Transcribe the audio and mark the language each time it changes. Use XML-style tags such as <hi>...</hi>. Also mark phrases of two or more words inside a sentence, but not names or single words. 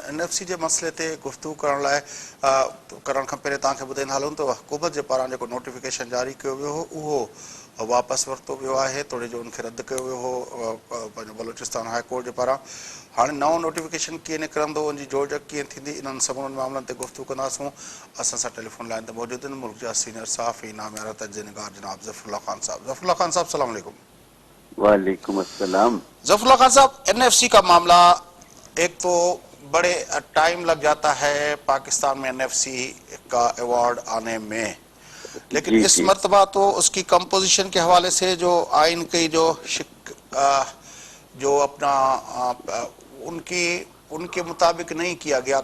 <sd>NFC जे मसइले ते गुफ़्तगू करण लाइ करण खां पहिरियों तव्हांखे ॿुधाईंदा हलूं त हुकूमत जे पारां जेको नोटिफिकेशन जारी कयो वियो हो उहो वापसि वरितो वियो आहे। तोड़े जो उनखे रद्द कयो वियो हो पंहिंजो बलोचिस्तान हाई कोर्ट जे पारां। हाणे नओं नोटिफिकेशन कीअं निकिरंदो, उनजी जोड़जक कीअं थींदी, इन्हनि सभिनी मामलनि ते गुफ़्तगू कंदासूं। असां सां टेलीफोन लाइन ते मौजूदु आहिनि मुल्क जा सीनियर सहाफ़ी नामियारा तजनिगार जनाब ज़फ़रुल्लाह ख़ान साहब। ज़फ़रुल्लाह ख़ान साहब,</sd> <ar>سلام علیکم. وعلیکم السلام.</ar> <ur>ظفراللہ خان صاحب، NFC کا معاملہ، ایک تو بڑے ٹائم لگ جاتا ہے پاکستان میں NFC کا ایوارڈ آنے میں، لیکن اس مرتبہ تو اس کی کمپوزیشن کے حوالے سے جو آئین کی جو اپنا ان کے مطابق نہیں کیا گیا.</ur>